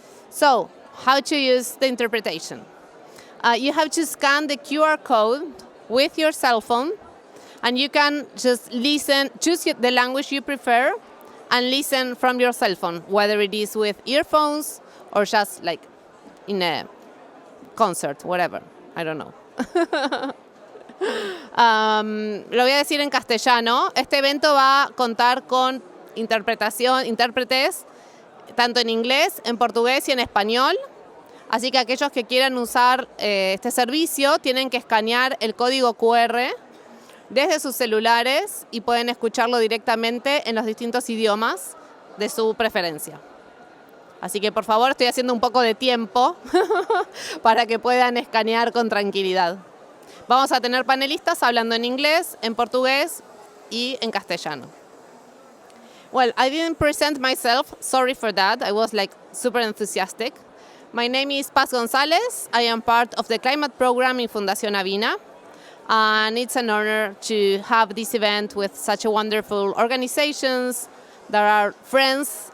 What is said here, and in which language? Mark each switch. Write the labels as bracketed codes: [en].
[en] So, how to use the interpretation? You have to scan the QR code with your cell phone, and you can just listen, choose the language you prefer, and listen from your cell phone, whether it is with earphones or just like in a concert, whatever. I don't know. [es] Lo voy a decir en castellano. Este evento va a contar con intérpretes, tanto en inglés, en portugués y en español. Así que aquellos que quieran usar este servicio tienen que escanear el código QR desde sus celulares y pueden escucharlo directamente en los distintos idiomas de su preferencia. Así que por favor estoy haciendo un poco de tiempo para que puedan escanear con tranquilidad. Vamos a tener panelistas hablando en inglés, en portugués y en castellano. [en] Well, I didn't present myself. Sorry for that. I was like super enthusiastic. My name is Paz González. I am part of the climate program in Fundación Avina. And it's an honor to have this event with such a wonderful organizations that are friends.